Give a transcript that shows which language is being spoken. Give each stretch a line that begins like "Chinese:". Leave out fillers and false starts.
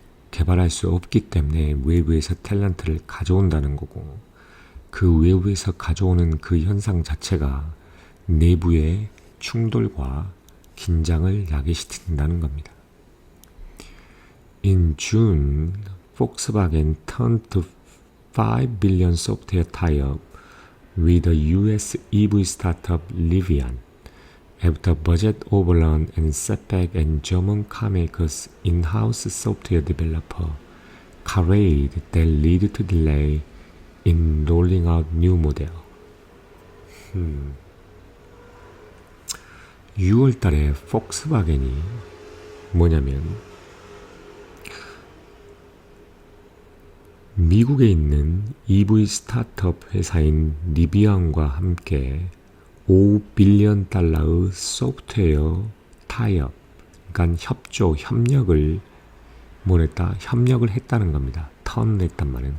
Korean: 개발할 수 없기 때문에 외부에서 탤런트를 가져온다는 거고, 그 외부에서 가져오는 그 현상 자체가 내부의 충돌과 긴장을 야기시킨다는 겁니다.
English: In June, Volkswagen turned to $5 billion software tie-up with the US EV startup Rivian after budget overrun and setback and German carmakers in-house software developer Carade that lead to delay in rolling out new model.
Korean: 6월 달에 폭스바겐이 뭐냐면 미국에 있는 EV 스타트업 회사인 리비안과 함께 5빌리언 달러의 소프트웨어 타이업, 그러니까 협력을 협력을 했다는 겁니다. 턴했단 말이에요.